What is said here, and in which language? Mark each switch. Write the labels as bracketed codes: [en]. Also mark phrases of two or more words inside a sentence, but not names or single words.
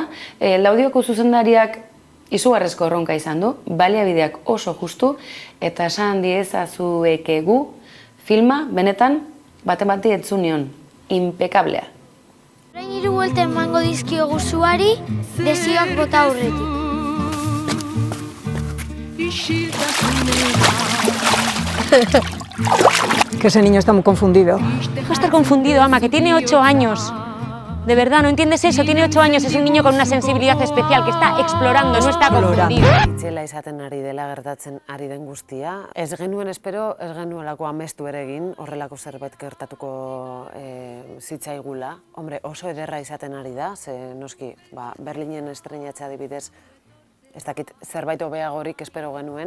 [eu] Laudioko zuzendariak izugarrezko erronka izan du, baliabideak oso justu, eta esan diezazuekegu filma, benetan, bate-bati etzunion, impekablea. Orain 3 buelta emango dizkiogu zuari, desioak bota aurretik. [es] Que ese niño está muy confundido. Deja de estar confundido, ama, que tiene 8 años. De verdad, ¿no entiendes eso? Tiene 8 años, es un niño con una sensibilidad especial que está explorando, no está confundido. [eu] Itzela izaten ari dela gertatzen ari den guztia. Ez genuen espero, ez genuelako amestu ere egin, horrelako zerbait gertatuko zitzaigula. Hombre, oso ederra izaten ari da, ze noski, Berlinen estreinatzea adibidez, ez dakit zerbait hobeagorik espero genuen.